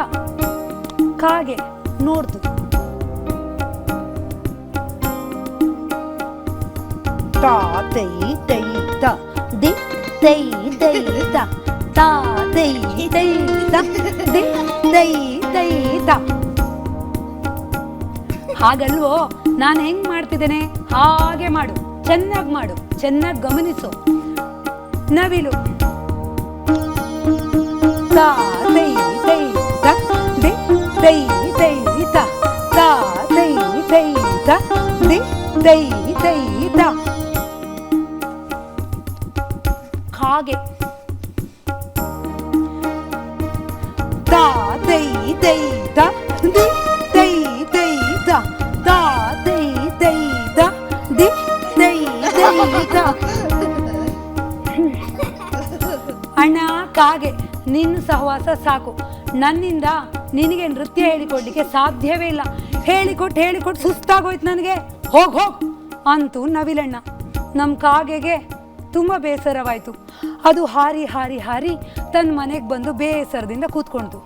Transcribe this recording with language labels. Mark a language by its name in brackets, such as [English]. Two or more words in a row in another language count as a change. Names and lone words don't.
[Kannada] ಕಾಗೆ ನೋಡ್ತು. ತಾ ತೈ ತೈ ತಾ ದಿ ತೈ ತೈ ತಾ ತಾ ತೈ ತೈ ತಾ ದಿ ತೈ ತೈ ತಾ. ಹಾಗಲ್ವೋ, ನಾನು ಹೆಂಗ್ ಮಾಡ್ತಿದ್ದೇನೆ ಹಾಗೆ ಮಾಡು, ಚೆನ್ನಾಗಿ ಮಾಡು, ಚೆನ್ನಾಗಿ ಗಮನಿಸು. ನವಿಲು ತಾ ತೈ ತೈ ತಾ ದಿ ತೈ ತೈ ತಾ ತಾ ತೈ ತೈ ತಾ ದಿ ತೈ ತೈ ತಾ. ಕಾಗೆ ತಾ ತೈ ತೈ ತಾ ದಿ ತೈ ತೈ ತಾ ತಾ ತೈ ತೈ ತಾ ದಿ ತೈ ತೈ ತಾ. ಅಣ್ಣ ಕಾಗೆ, ನಿನ್ನ ಸಹವಾಸ ಸಾಕು. ನನ್ನಿಂದ ನಿನಗೆ ನೃತ್ಯ ಹೇಳಿಕೊಡ್ಲಿಕ್ಕೆ ಸಾಧ್ಯವೇ ಇಲ್ಲ. ಹೇಳಿಕೊಟ್ಟು ಸುಸ್ತಾಗೋಯ್ತು ನನಗೆ, ಹೋಗ್ ಅಂತೂ ನವಿಲಣ್ಣ. ನಮ್ಮ ಕಾಗೆಗೆ ತುಂಬ ಬೇಸರವಾಯಿತು. ಅದು ಹಾರಿ ಹಾರಿ ಹಾರಿ ತನ್ನ ಮನೆಗೆ ಬಂದು ಬೇಸರದಿಂದ ಕೂತ್ಕೊಳ್ತು.